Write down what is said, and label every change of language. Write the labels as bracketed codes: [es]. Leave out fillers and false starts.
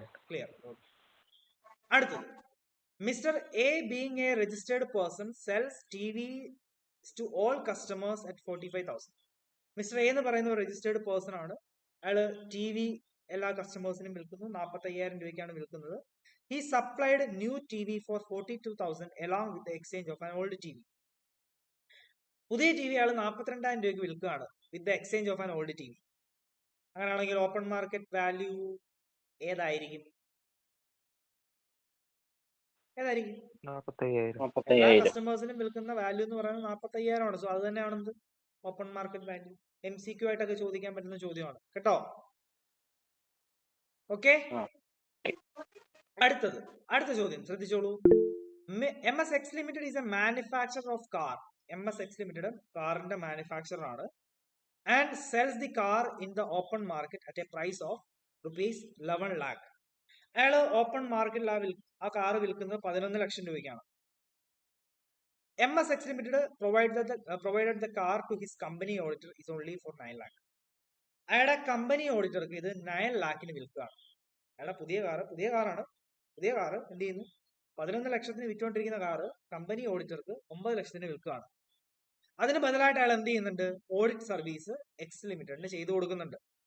[ml] Clear. [en] അടുത്തത്, mister A being a registered person sells TV to all customers at 45,000. [ml] Mister A എന്ന് പറയുന്ന ഒരു registered person ആണ്. അയാള് ടി വി എല്ലാ കസ്റ്റമേഴ്സിനും വിൽക്കുന്നു. 45,000 രൂപയ്ക്കാണ് വിൽക്കുന്നത്. [en] He supplied new T V for 42,000 along with the exchange of an old TV. [ml] പുതിയ ടി വി അയാൾ 42,000 രൂപയ്ക്ക് വിൽക്കുകയാണ് [en] With the exchange of an old T V. [ml] അങ്ങനെയാണെങ്കിൽ ഓപ്പൺ മാർക്കറ്റ് വാല്യൂ ഏതായിരിക്കും? എല്ലാ കസ്റ്റമേഴ്സിനും വിൽക്കുന്ന വാല്യൂ എന്ന് പറയുന്നത് 45,000 ആണ്. സോ അത് തന്നെയാണ് എന്ത്? Open market value. MCQ ആയിട്ടൊക്കെ ചോദിക്കാൻ പറ്റുന്ന ചോദ്യമാണ് കേട്ടോ. ഓക്കെ, അടുത്ത ചോദ്യം ശ്രദ്ധിച്ചോളൂ. [en] MS X Limited is a manufacturer of car. [ml] MS X Limited കാറിന്റെ മാനുഫാക്ചറർ ആണ്. [en] And sells the car in the open market at a price of rupees 11 lakh. [ml] അയാള് ഓപ്പൺ മാർക്കറ്റിൽ ആ കാർ വിൽക്കുന്നത് 11 ലക്ഷം രൂപയ്ക്കാണ്. [en] MS X Limited provided the car to his company auditor is only for 9 lakh. [ml] അയാളുടെ company ഓഡിറ്റർക്ക് ഇത് 9 ലാഖിന് വിൽക്കുകയാണ്. അയാളുടെ പുതിയ കാറാണ്. പുതിയ കാറ് എന്ത് ചെയ്യുന്നു? 11 ലക്ഷത്തിന് വിറ്റുകൊണ്ടിരിക്കുന്ന കാറ് കമ്പനി ഓഡിറ്റർക്ക് 9 ലക്ഷത്തിന് വിൽക്കുകയാണ്. അതിന് ബദലായിട്ട് അയാൾ എന്ത് ചെയ്യുന്നുണ്ട്? ഓഡിറ്റ് സർവീസ് എക്സ് ലിമിറ്റഡിന് ചെയ്തു കൊടുക്കുന്നുണ്ട്.